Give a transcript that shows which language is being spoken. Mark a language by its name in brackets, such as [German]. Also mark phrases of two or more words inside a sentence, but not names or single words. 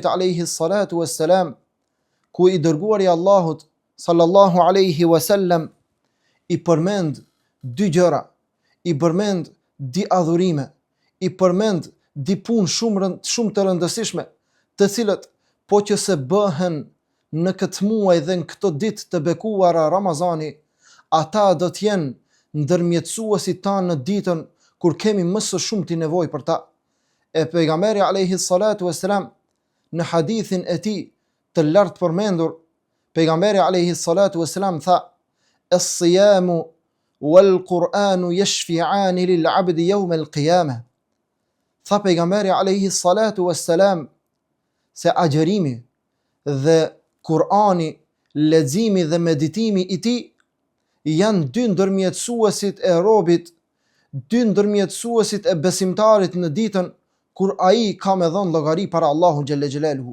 [Arabic] عليه الصلاة والسلام, [Albanian] ku i dërguari i Allahut [Arabic] صلى الله عليه وسلم [Albanian] i përmend dy gjëra, i përmend di adhurime, i përmend di punë shumë të rëndësishme, të cilët po që se bëhen në këtë muaj dhe në këto ditë të bekuara Ramazani, ata do të jenë ndërmjetësuesit tanë në ditën kur kemi më së shumti nevojë për ta. E pejgamberi [Arabic] عليه الصلاة والسلام [Albanian] në hadithin e tij të lartë përmendur, pejgamberi [Arabic] عليه الصلاة والسلام [Albanian] tha: [Arabic] "الصيام والقرآن يشفعان للعبد يوم القيامة." [Albanian] Tha pejgamberi [Arabic] عليه الصلاة والسلام [Albanian] se agjërimi dhe Kur'ani, leximi dhe meditimi i tij janë dy ndërmjetësuesit e robit, dy ndërmjetësuesit e besimtarit në ditën kur ai ka me dhënë llogari para Allahu [Arabic] جل جلاله.